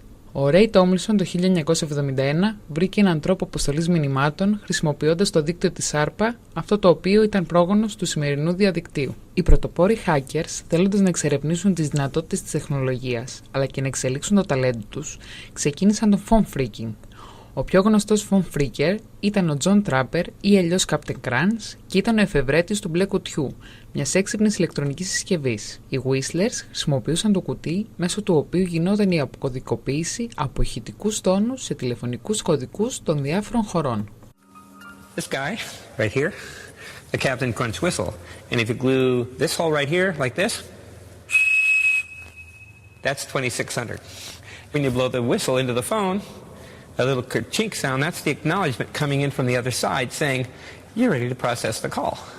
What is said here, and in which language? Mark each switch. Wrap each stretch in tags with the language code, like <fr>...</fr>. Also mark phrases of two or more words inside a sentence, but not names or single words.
<el>Ο Ρέι Τόμλινσον το 1971 βρήκε έναν τρόπο αποστολής μηνυμάτων χρησιμοποιώντας το δίκτυο της ARPA, αυτό το οποίο ήταν πρόγονος του σημερινού διαδικτύου. Οι πρωτοπόροι hackers, θέλοντας να εξερευνήσουν τις δυνατότητες της τεχνολογίας αλλά και να εξελίξουν το ταλέντο τους, ξεκίνησαν τον</el> <en>phone freaking.</en> <el>Ο πιο γνωστός</el> <en>phone freaker</en> <el>ήταν ο John Trapper ή αλλιώς Captain Crunch και ήταν ο εφευρέτης του μπλε κουτιού, μιας έξυπνης ηλεκτρονικής συσκευής. Οι Whistlers χρησιμοποιούσαν το κουτί μέσω του οποίου γινόταν η αποκωδικοποίηση από ηχητικούς τόνους σε τηλεφωνικούς κωδικούς των διάφορων χωρών.</el> <en>This guy right here, the Captain Crunch whistle, and if you glue this hole right here like this, that's 2600. When you blow the whistle into the phone, a little chink sound, that's the acknowledgement coming in from the other side saying, you're ready to process the call.</en>